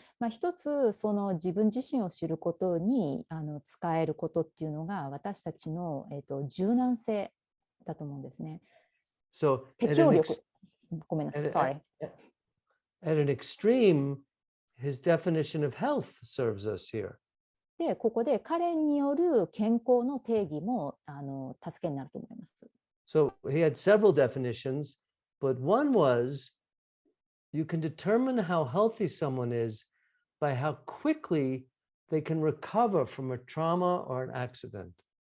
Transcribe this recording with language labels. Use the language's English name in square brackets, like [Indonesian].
[Japanese] 一つその自分自身を知ることに使えることっていうのが私たちの、柔軟性だと思うんですね。 [English] So [Japanese] 適応力。ごめんなさい。 [English] Sorry. At an extreme, his definition of health serves us here. [Japanese] で、ここで彼による健康の定義も助けになると思います。 [English] So he had several definitions, but one was you can determine how healthy someone is by how quickly they can recover from a trauma or an accident.